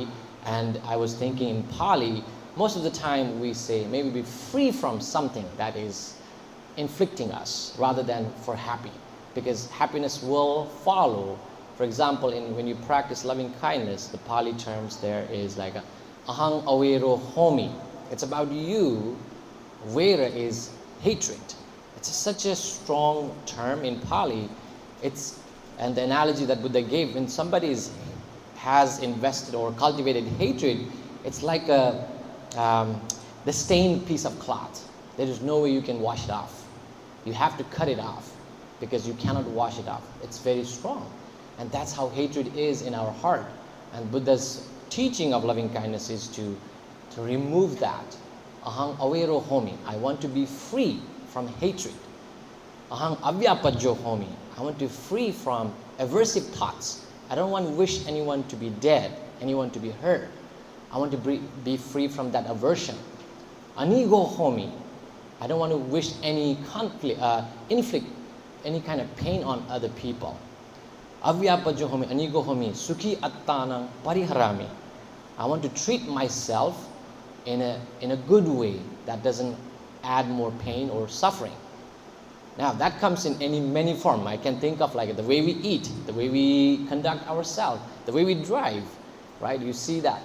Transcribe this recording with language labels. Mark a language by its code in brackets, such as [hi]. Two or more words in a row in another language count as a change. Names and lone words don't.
[en] And I was thinking in Pali, most of the time we say, may we be free from something that is inflicting us, rather than for happy. Because happiness will follow. For example, when you practice loving kindness, the Pali terms there is like [pi] ahang awero homi. [en] It's about you. Vera is hatred. It's such a strong term in Pali. And the analogy that Buddha gave, when somebody has invested or cultivated hatred, it's like the stained piece of cloth. There is no way you can wash it off. You have to cut it off, because you cannot wash it off. It's very strong. And that's how hatred is in our heart. And Buddha's teaching of loving kindness is to remove that. [pi] Ahang awero homi. [en] I want to be free from hatred. [pi] Ahang avyapajjo homi. [en] I want to be free from aversive thoughts. I don't want to wish anyone to be dead, anyone to be hurt. I want to be free from that aversion. [pi] Anigo homi. [en] I don't want to wish any conflict, inflict any kind of pain on other people. [pi] Avyapajjo homi, anigo homi, sukhi attanang pariharami. [en] I want to treat myself in a good way that doesn't add more pain or suffering. Now that comes in many forms. I can think of the way we eat, the way we conduct ourselves, the way we drive, right? You see that.